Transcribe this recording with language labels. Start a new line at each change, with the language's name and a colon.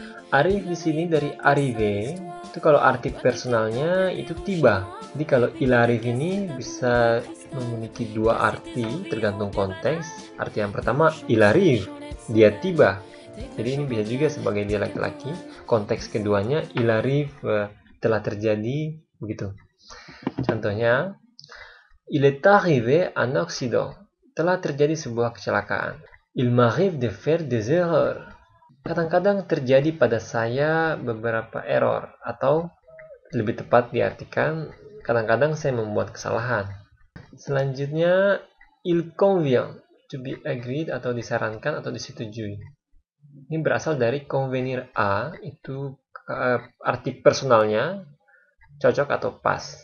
Indonesian: Arrive di sini dari arrive, itu kalau arti personalnya itu tiba. Jadi kalau il arrive ini bisa memiliki dua arti tergantung konteks. Arti yang pertama, il arrive, dia tiba. Jadi ini bisa juga sebagai dia laki-laki. Konteks keduanya, il arrive, telah terjadi, begitu.
French: Contohnya, il est arrivé un accident.
Indonesian: Telah terjadi sebuah kecelakaan.
French: Il m'arrive de faire des erreurs.
Indonesian: Kadang-kadang terjadi pada saya beberapa error, atau lebih tepat diartikan, kadang-kadang saya membuat kesalahan. Selanjutnya, il convient, to be agreed atau disarankan atau disetujui. Ini berasal dari convenir a, itu arti personalnya, cocok atau pas.